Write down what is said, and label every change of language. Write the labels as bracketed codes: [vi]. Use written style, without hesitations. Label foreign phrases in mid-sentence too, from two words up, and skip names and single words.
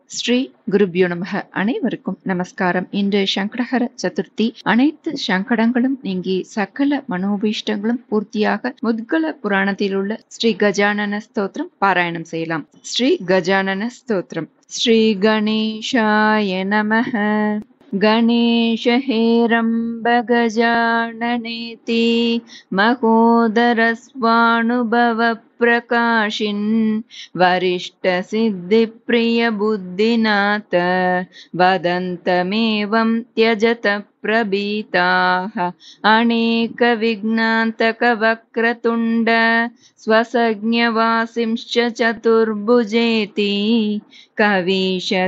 [sa] श्री गुरुभ्यो नमः. [ta] அனைவருக்கும் நமஸ்காரம். இன்று சங்கடஹர சதுர்த்தி. அனைத்து சங்கடங்களும் நீங்கி சகல மனோபீஷ்டங்களும் பூர்த்தியாக முத்கல புராணத்தில் உள்ள ஸ்ரீ கஜானன ஸ்தோத்திரம் பாராயணம் செய்யலாம். ஸ்ரீ கஜானன ஸ்தோத்திரம். [sa] श्री गणेशाय नमः. गणेश हेरम्ब गजाननेति महोदरस्वानुभव प्रकाशिन् वरिष्ठ सिद्धिप्रिय बुद्धिनाथ वदन्तमेवं त्यजत प्रभीताः अनेक विघ्नान्तक वक्रतुण्ड स्वसज्ञवासिंश्च चतुर्भुजेति कवीश